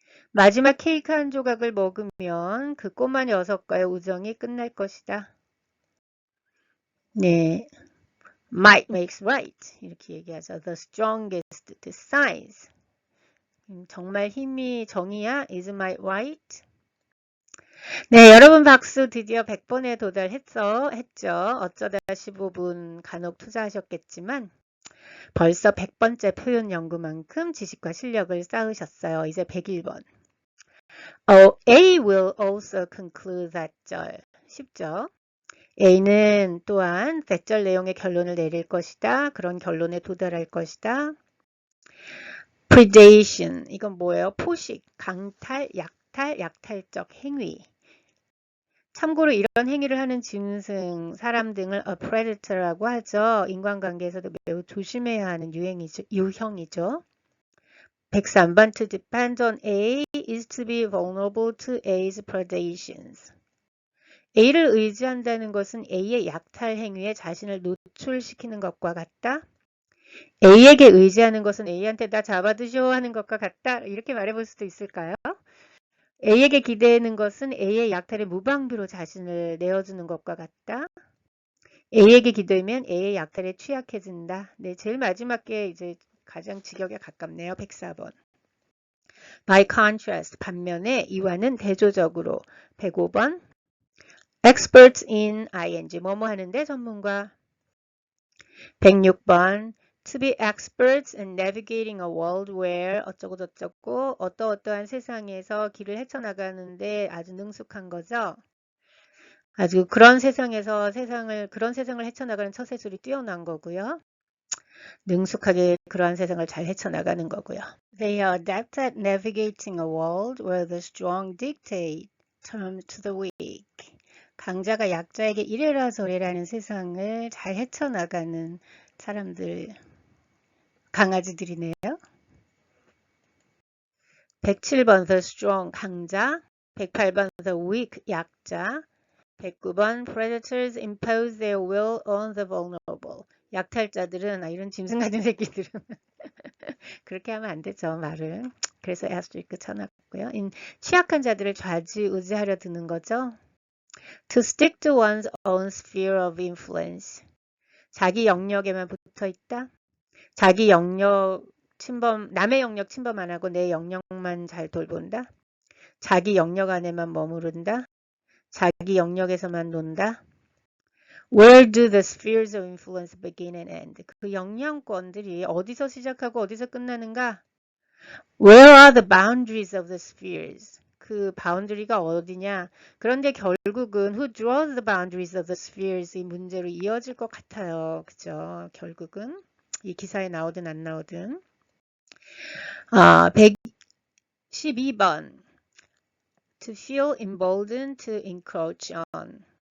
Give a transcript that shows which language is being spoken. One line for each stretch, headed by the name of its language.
Korean: 마지막 케이크 한 조각을 먹으면 그 꼬마 녀석과의 우정이 끝날 것이다. 네.
English: Might makes right.
Korean: 이렇게 얘기하죠.
English: The strongest decides.
Korean: 정말 힘이 정의야?
English: Is might right?
Korean: 네, 여러분 박수 드디어 100번에 도달했죠. 어쩌다 15분 간혹 투자하셨겠지만 벌써 100번째 표현 연구만큼 지식과 실력을 쌓으셨어요. 이제 101번.
English: A will also conclude that
Korean: 쉽죠? A는 또한 대절 내용의 결론을 내릴 것이다. 그런 결론에 도달할 것이다. predation, 이건 뭐예요? 포식, 강탈, 약탈적 행위. 참고로 이런 행위를 하는 짐승, 사람 등을 a predator라고 하죠. 인간관계에서도 매우 조심해야 하는 유형이죠.
English: 103번 to depend on A is to be vulnerable to A's predations.
Korean: A를 의지한다는 것은 A의 약탈 행위에 자신을 노출시키는 것과 같다. A에게 의지하는 것은 A한테 나 잡아드쇼 하는 것과 같다. 이렇게 말해볼 수도 있을까요? A에게 기대는 것은 A의 약탈에 무방비로 자신을 내어주는 것과 같다. A에게 기대면 A의 약탈에 취약해진다. 네, 제일 마지막 게 이제 가장 직역에 가깝네요. 104번.
English: By contrast,
Korean: 반면에 이와는 대조적으로 105번.
English: experts in ing
Korean: 뭐뭐 하는데 전문가. 106번
English: to be experts in navigating a world where
Korean: 어쩌고 저쩌고 어떠어떠한 세상에서 길을 헤쳐나가는데 아주 능숙한 거죠. 아주 그런 세상에서 그런 세상을 헤쳐나가는 처세술이 뛰어난 거고요. 능숙하게 그러한 세상을 잘 헤쳐나가는 거고요.
English: They are adept at navigating a world where the strong dictate terms to the weak.
Korean: 강자가 약자에게 이래라 저래라는 세상을 잘 헤쳐나가는 사람들, 강아지들이네요.
English: 107번 the strong 강자, 108번 the weak 약자, 109번 predators impose their will on the vulnerable.
Korean: 약탈자들은 이런 짐승 같은 새끼들은 그렇게 하면 안 되죠, 말을. 그래서 asterisk 쳐놨고요. 취약한 자들을 좌지우지하려 드는 거죠.
English: To stick to one's own sphere of influence.
Korean: 자기 영역에만 붙어 있다. 자기 영역 남의 영역 침범 안 하고 내 영역만 잘 돌본다. 자기 영역 안에만 머무른다. 자기 영역에서만 논다.
English: Where do the spheres of influence begin and end?
Korean: 그 영향권들이 어디서 시작하고 어디서 끝나는가?
English: Where are the boundaries of the spheres?
Korean: 그 바운드리가 어디냐? 그런데 결국은
English: who draws the boundaries of the spheres
Korean: 이 문제로 이어질 것 같아요. 그죠? 결국은 이 기사에 나오든 안 나오든.
English: 112번 to feel emboldened to encroach on.